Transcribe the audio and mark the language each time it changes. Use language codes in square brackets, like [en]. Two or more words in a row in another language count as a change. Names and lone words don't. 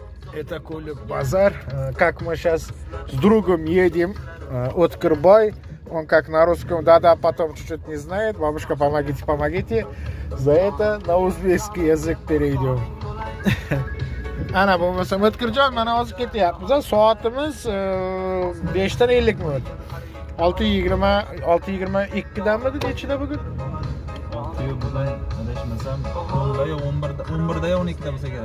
[ru] Это Коля Базар. Как мы сейчас с другом едем, Открбай. Он как на русском, да-да, потом чуть-чуть не знает. Бабушка, помогите, помогите. За это на узбекский язык перейдем. [uz] Ana bo'lmasam O'tkirjon, mana hozir ketyapmiz. Soatimiz 5 dan 50 minut. 6:20, 6:22 danmi nechida bugun? 6 bugun adashmasam 10da yo 11da yo 12da bo'lsa kerak.